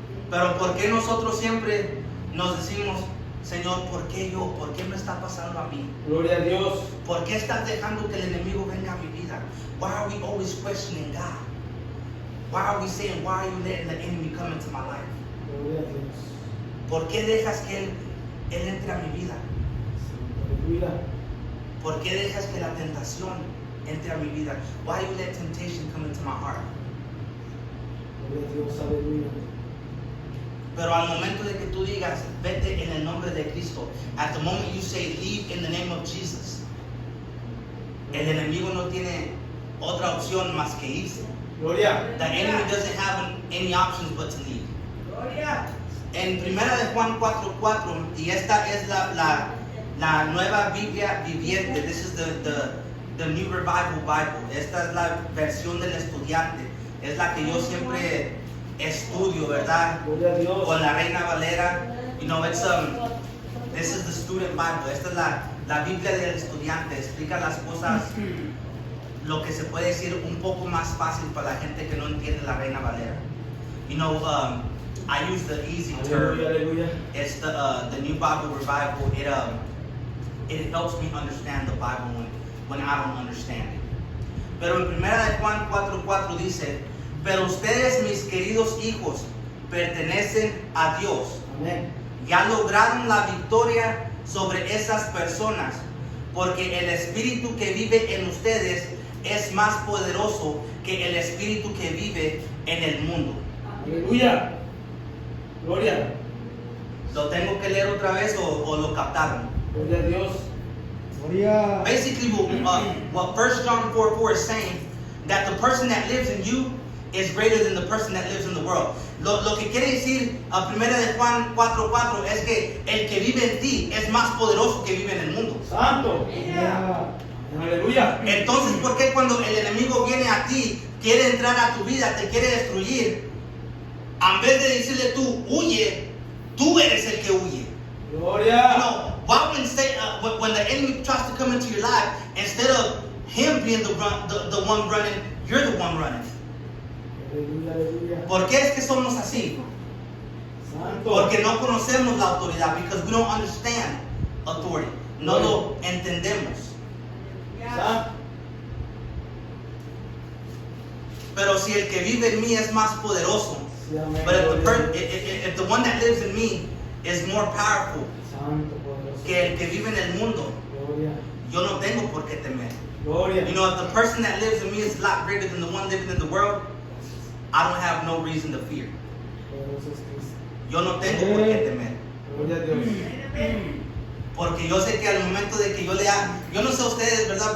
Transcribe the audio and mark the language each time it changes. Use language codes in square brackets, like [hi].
[es] Pero ¿por qué nosotros siempre nos decimos, Señor, ¿por qué yo? ¿Por qué me está pasando a mí? Gloria a Dios. ¿Por qué estás dejando que el enemigo venga a mi vida? [en] Why are we always questioning God? Why are we saying, why are you letting the enemy come into my life? [es] Gloria a Dios. ¿Por qué dejas que él entre a mi vida? Aleluya. ¿Por qué dejas que la tentación entre a mi vida? [en] Why you let temptation come into my heart? [es] Gloria a Dios. Aleluya. Pero al momento de que tú digas, vete en el nombre de Cristo, [en] at the moment you say, leave in the name of Jesus, [es] el enemigo no tiene otra opción más que irse. Gloria. [en] The enemy doesn't have any options but to leave. [es] Gloria. En Primera de Juan 4:4, y esta es la nueva Biblia viviente, [en] this is the New Revival Bible, [es] esta es la versión del estudiante, es la que yo siempre estudio, ¿verdad? Gloria a Dios. Con la Reina Valera. [en] You know, this is the student Bible, [es] esta es la Biblia del estudiante, explica las cosas, lo que se puede decir un poco más fácil para la gente que no entiende la Reina Valera. [en] You know, I use the easy term. [es] Aleluya. Aleluya. [en] It's the New Bible Revival. It helps me understand the Bible when I don't understand it. [es] Pero en Primera de Juan 4:4 dice, pero ustedes, mis queridos hijos, pertenecen a Dios. Amén. Ya lograron la victoria sobre esas personas, porque el espíritu que vive en ustedes es más poderoso que el espíritu que vive en el mundo. Aleluya. Gloria. ¿Lo tengo que leer otra vez o lo captaron? Gloria a Dios. Gloria. [en] Basically, what 1 John 4:4 is saying, that the person that lives in you is greater than the person that lives in the world. [es] Lo que quiere decir a Primera de Juan 4:4 es que el que vive en ti es más poderoso que vive en el mundo. Santo. Aleluya. Entonces, ¿por qué cuando el enemigo viene a ti, quiere entrar a tu vida, te quiere destruir, en vez de decirle tú, huye, tú eres el que huye? Gloria. [en] You know, why when the enemy tries to come into your life, instead of him being the one running, you're the one running? [es] Aleluya, aleluya. ¿Por qué es que somos así? Santo. Porque no conocemos la autoridad, [en] because we don't understand authority. [es] No lo entendemos. Santo. Pero si el que vive en mí es más poderoso, Sí, amén. [en] but [es] Gloria. [en] if the one that lives in me is more powerful [es] Santo poderoso. que el que vive en el mundo, Gloria. yo no tengo por qué temer. Gloria. [en] You know, if the person that lives in me is a lot greater than the one living in the world, I don't have no reason to fear. [es] Poderoso es Cristo. Yo no tengo por qué temer. Gloria a Dios. Porque yo sé que al momento de que yo yo no sé ustedes, ¿verdad?